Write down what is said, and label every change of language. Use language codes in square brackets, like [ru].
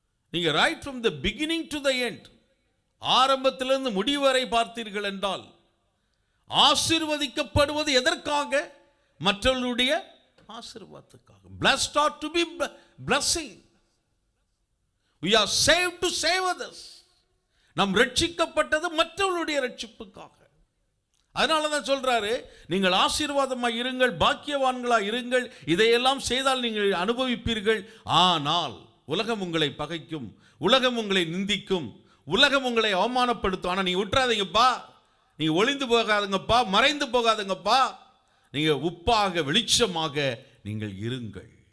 [ta] நீங்க right [en] from the beginning to the end, [ta] ஆரம்பத்திலிருந்து முடிவரை பார்த்தீர்கள் என்றால் ஆசீர்வதிக்கப்படுவது எதற்காக? மற்றவர்களுடைய ஆசீர்வாதத்துக்காக. [en] Blessed are to be blessing. We are saved to save others. [ta] நாம் ரட்சிக்கப்பட்டது மற்றவர்களுடைய ரட்சிப்புக்காக. அதனால தான் சொல்றாரு, நீங்கள் ஆசீர்வாதமாய் இருங்கள், பாக்கியவான்களாய் இருங்கள், இதையெல்லாம் செய்தால் நீங்கள் அனுபவிப்பீர்கள். ஆனால் உலகம் உங்களை பகைக்கும், உலகம் உங்களை நிந்திக்கும், உலகம் உங்களை அவமானப்படுத்தும். ஆனால் நீங்க விட்டுறாதீங்கப்பா, நீங்க ஒளிந்து போகாதுங்கப்பா, மறைந்து போகாதுங்கப்பா, நீங்க உப்பாக வெளிச்சமாக நீங்கள் இருங்கள்.